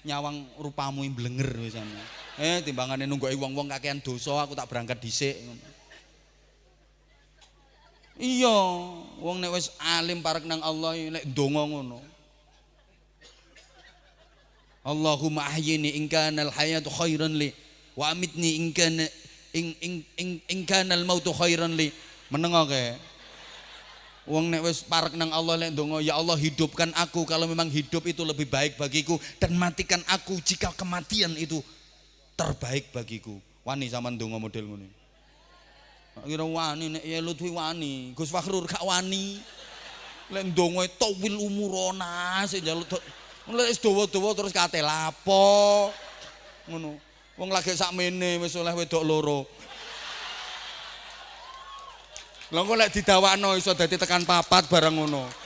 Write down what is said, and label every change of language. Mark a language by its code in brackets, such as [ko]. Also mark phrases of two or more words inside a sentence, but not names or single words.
[jv] nyawang rupamu mblenger wisan. Timbangane nunggoki wong-wong kakean dosa aku tak berangkat dhisik. Iya, wong nek wis alim parek nang Allah nek ndonga ngono. [ar] اللهم أحيني إن كان الحياة خيرا لي وأمتني إن كان الموت خيرا لي. [jv] Menengo kae. Wong nek wis parek nang Allah nek ndonga, [id] ya Allah hidupkan aku kalau memang hidup itu lebih baik bagiku dan matikan aku jika kematian itu terbaik bagiku. [jv] Wani sampean ndonga model ngono. Kira wani nek ya Lutfi wani, Gus Fakhrur gak wani. Lek ndonga [ar] طول عمرنا [jv] sik njaluk lek wis dawa-dawa terus kate lapo. Ngono. Wong lagi sakmene wis oleh wedok loro. Lha kok lek didawakno iso dadi tekan 4 barang ngono.